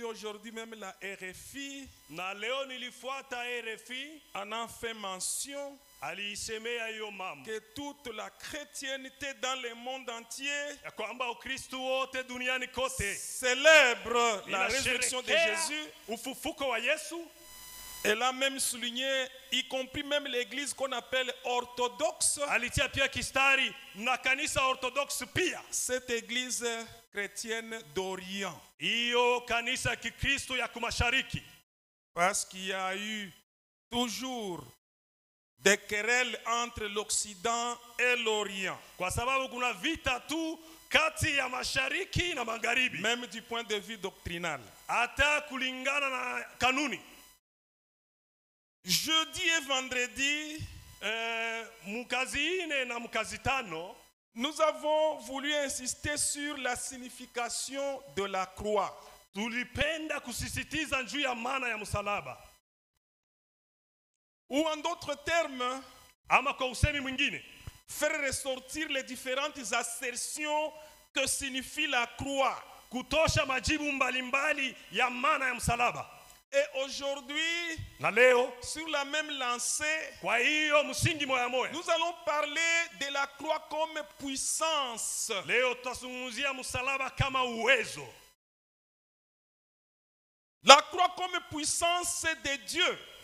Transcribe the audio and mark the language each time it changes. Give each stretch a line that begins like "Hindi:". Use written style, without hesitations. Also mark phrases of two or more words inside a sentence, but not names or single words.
French: aujourd'hui même la RFI
Swahili: na leo nilifuata RFI
French: en a fait mention
Swahili: aliisemea hiyo mambo
French: que toute la chrétienté dans le monde entier
Swahili: ya kwamba Ukristo wote duniani kote
French: célèbre la résurrection de Jésus.
Swahili: Ufufuko wa Yesu.
French: Elle a même souligné, y compris même l'église qu'on appelle orthodoxe.
Swahili: Alitia pia kistari na kanisa orthodoxe pia.
French: Cette église chrétienne d'Orient.
Swahili: Iyo kanisa kikristo ya kumashariki.
French: Parce qu'il y a eu toujours des querelles entre l'Occident et l'Orient.
Swahili: Kwa sababu kuna vita tu kati ya mashariki na magharibi.
French: Même du point de vue doctrinal.
Swahili: Hata kulingana na kanuni.
French: Jeudi et vendredi,
Swahili: mukazi ine na mukazi tano,
French: nous avons voulu insister sur la signification de la croix.
Swahili: Tulipenda kusisitiza juu ya maana ya msalaba.
French: Ou en d'autres termes,
Swahili: ama kwa usemi mwingine,
French: faire ressortir les différentes assertions que signifie la croix.
Swahili: Kutosha majibu mbalimbali ya maana ya msalaba.
French: Et aujourd'hui, sur la même lancée, nous allons parler de la croix comme puissance. La croix comme puissance de Dieu.